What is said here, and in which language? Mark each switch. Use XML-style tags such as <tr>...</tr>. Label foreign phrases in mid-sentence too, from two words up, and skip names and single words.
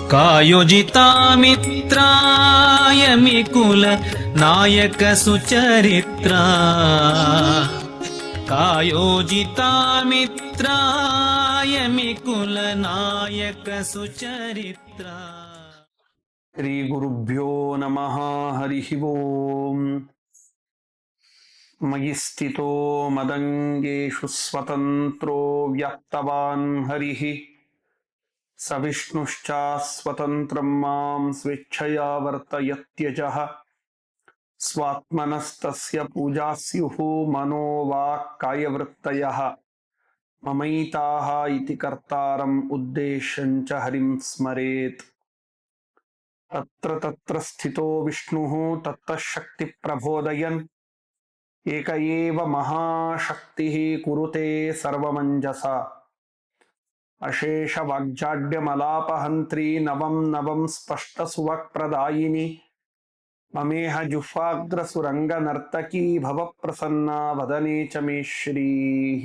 <sa>ಕಾಯೋಜಿತಾಮಿತ್ರಾಯ ಮಿಕುಲ ನಾಯಕ ಸುಚರಿತ್ರ ಕಾಯೋಜಿತಾಮಿತ್ರಾಯ ಮಿಕುಲ ನಾಯಕ ಸುಚರಿತ್ರ. ಶ್ರೀ ಗುರುಭ್ಯೋ ನಮಃ. ಹರಿ ಓಂ. ಮಯಿ ಸ್ಥಿತೋ ಮದಂಗೇಷು ಸ್ವತಂತ್ರೋ ವ್ಯಕ್ತವಾನ್ ಹರಿಃ ಸ ವಿಷ್ಣುಶ್ಚ ಸ್ವತಂತ್ರಂ ಮಾಂ ಸ್ವೇಚ್ಛಯಾ ವರ್ತಯತ್ಯಜಃ ಸ್ವಾತ್ಮನಸ್ತಸ್ಯ ಪೂಜಾಸ್ಯುಃ ಮನೋ ವಾಕ್ ಕಾಯವೃತ್ತಯಃ ಮಮೈತಾಃ ಇತಿ ಕರ್ತಾರಂ ಉದ್ದೇಶಂ ಚ ಹರಿಂ ಸ್ಮರೇತ್. ತತ್ರ ತತ್ರ ಸ್ಥಿತೋ ವಿಷ್ಣುಃ ತತ್ತಃ ಶಕ್ತಿ ಪ್ರಬೋದಯನ್ ಏಕ ಏವ ಮಹಾಶಕ್ತಿಃ ಕುರುತೆ ಸರ್ವಮಂಜಸ. ಅಶೇಷ ವಾಗ್ಜಾಡ್ಯಮಲಾಪಹಂತ್ರಿ ನವಂ ನವಂ ಸ್ಪಷ್ಟ ಸುವಕ್ಪ್ರದಾಯಿನಿ ಮಮೇಹ ಜುಹ್ವಾಗ್ರ ಸುರಂಗ ನರ್ತಕೀ ಭವ ಪ್ರಸನ್ನ ವದನೆ ಚ ಮೇ ಶ್ರೀಃ.</sa>